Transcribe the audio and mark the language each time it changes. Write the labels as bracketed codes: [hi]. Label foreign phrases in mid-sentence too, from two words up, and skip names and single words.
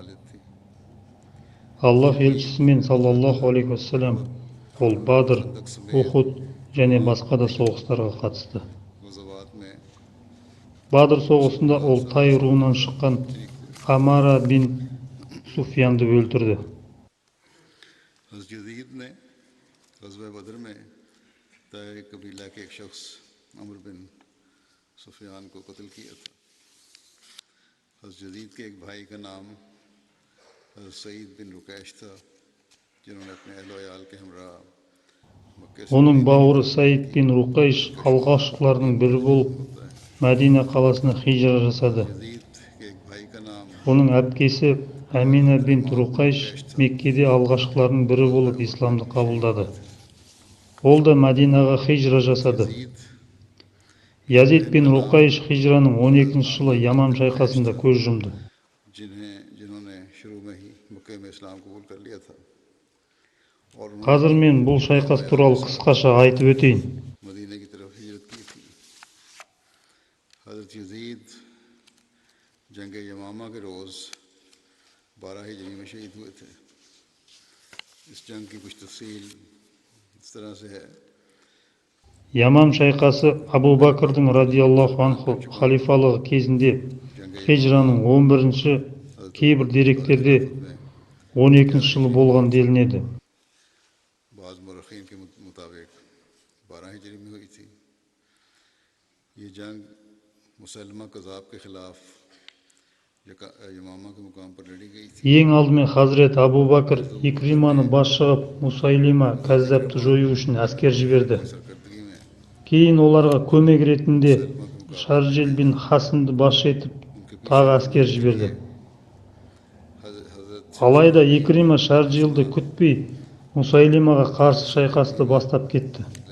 [kk] Аллах елшісімен [ar] صلى الله عليه وسلم [kk] ол Бадр, Ухуд және басқа да соғыстарға қатысты. Бадр соғысында ол Тай руынан шыққан Амара бин Суфьянды өлтірді. [ur] غزوہ بدر میں طائی قبیلہ کے ایک شخص عمرو بن سفیان کو قتل کیا تھا. حضرت یزید کے ایک بھائی کا نام حضرت سعید بن رقیش تھا، جنہوں نے اپنے اہل و عیال کے ہمراہ مکے سے [kk] Оның бауыры Саид бин Руқайш алғашқылардың бірі болып Мәдина қаласына хижра жасады. Оның әпкесі Әмина бин Руқайш Меккеде алғашқылардың бірі болып исламды қабылдады. Ол да Мәдинаға хижра жасады. Язид бин Руқайш хижраның 12-ші жылы Ямам шайқасында көз жұмды. Қазір мен бұл шайқас туралы қысқаша айтып өтейін. [ur] حضرت یزید جنگ یمامہ کے روز 12 ہجری میں شہید ہوئے تھے. اس جنگ کی کچھ تفصیل اس طرح سے ہے. Ямам шайқасы Абу Бакрдың [ar] رضي الله عنه [ur] халифалығы кезінде хижраның 11-ші, кейбір деректерде 12-ші жылы болған делінеді. بعض مؤرخین کے مطابق 12 ہجری میں ہوئی تھی. یہ جنگ مسیلمہ کذاب کے خلاف یمامہ کے مقام پر لڑی گئی تھی. [kk] Ең алдымен Хазірет Абу Бакр Икриманы басшы қылып Мусайлима Кәззабты жою үшін әскер жіберді. Кейін оларға көмек ретінде Шаржел бин Хасынды басшы етіп тағы әскер жіберді. Алайда Икрима Шаржелді күтпей Мусайлимаға қарсы шайқасты бастап кетті.